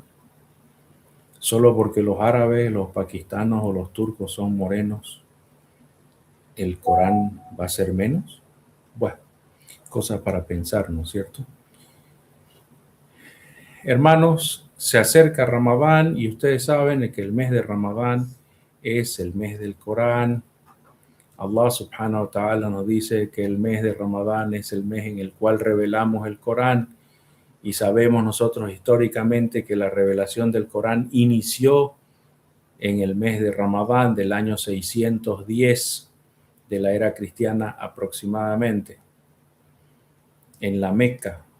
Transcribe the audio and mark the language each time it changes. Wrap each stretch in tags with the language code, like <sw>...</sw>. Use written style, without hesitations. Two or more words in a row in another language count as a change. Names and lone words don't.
<es>Solo porque los árabes, los pakistanos o los turcos son morenos, ¿el Corán va a ser menos? Bueno, cosas para pensar, ¿no es cierto? Hermanos, se acerca Ramadán y ustedes saben que el mes de Ramadán es el mes del Corán.</es> <ar>الله سبحانه وتعالى</ar> <es>nos dice que el mes de Ramadán es el mes en el cual revelamos el Corán, y sabemos nosotros históricamente que la revelación del Corán inició en el mes de Ramadán del año 610 de la era cristiana aproximadamente, en la Meca.</es>